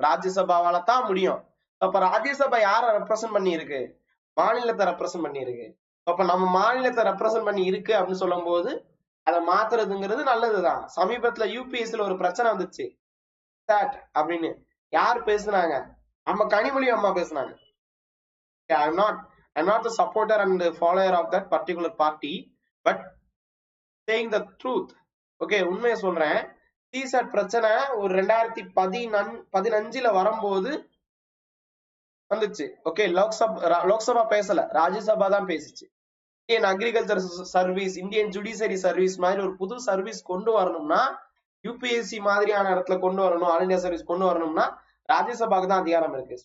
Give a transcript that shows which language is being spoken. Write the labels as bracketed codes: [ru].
[ta] ராஜ்யசபாவால தான் முடியும். அப்ப ராஜ்யசபா யார ரெப்ரசன்ட் பண்ணி இருக்கு? மாநிலத்தை ரெப்ரசன்ட் பண்ணி இருக்கு. அப்ப நம்ம மாநிலத்தை ரெப்ரசன்ட் பண்ணி இருக்கு அப்படின்னு சொல்லும் போது அதை மாத்துறதுங்கிறது நல்லதுதான். சமீபத்துல யூபிஎஸ்ல ஒரு பிரச்சனை வந்துச்சு அப்படின்னு. யார் பேசுனாங்க? நம்ம கனிமொழி அம்மா பேசுனாங்க. [en] I'm not the supporter and the follower of that particular party, but saying the truth. [ta] Okay, உண்மையை சொல்றேன். சிசாட் பிரச்சனை ஒரு 2015 வரும்போது வந்துச்சு. ஓகே, லோக்சபா பேசல, ராஜ்யசபா தான் பேசிச்சு. Indian agriculture service, Indian judiciary service மாதிரி ஒரு புது சர்வீஸ் கொண்டு வரணும்னா, யூபிஎஸ்சி மாதிரியான இடத்துல கொண்டு வரணும், ஆல் இந்தியா சர்வீஸ் கொண்டு வரணும்னா ராஜ்யசபாக்கு தான் அதிகாரம் இருக்கு.